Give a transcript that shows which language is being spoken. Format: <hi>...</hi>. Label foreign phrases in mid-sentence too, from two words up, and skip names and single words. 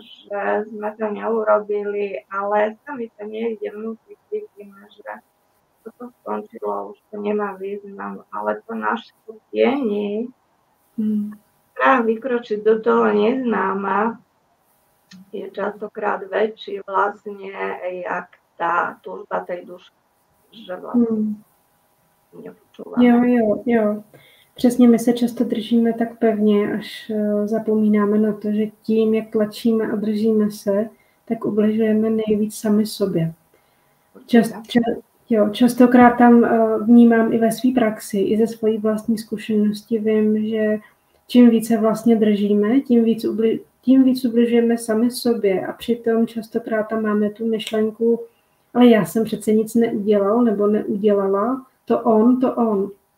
<sk>že sme to neurobili, ale sami sa niekde vnútri cítime, že toto skončilo, už to nemá význam, ale to naše tieni, strach vykročiť do toho neznáma, je častokrát väčší vlastne, jak tá túžba tej duše, že vlastne nepočúvame.</sk> <cs>Jo. Přesně my se často držíme tak pevně, až zapomínáme na to, že tím, jak tlačíme a držíme se, tak ubližujeme nejvíc sami sobě. Častokrát tam vnímám i ve své praxi, i ze svojí vlastní zkušenosti, vím, že čím více vlastně držíme, tím víc ubližujeme sami sobě a přitom častokrát tam máme tu myšlenku, ale já jsem přece nic neudělal nebo neudělala, to on.</cs>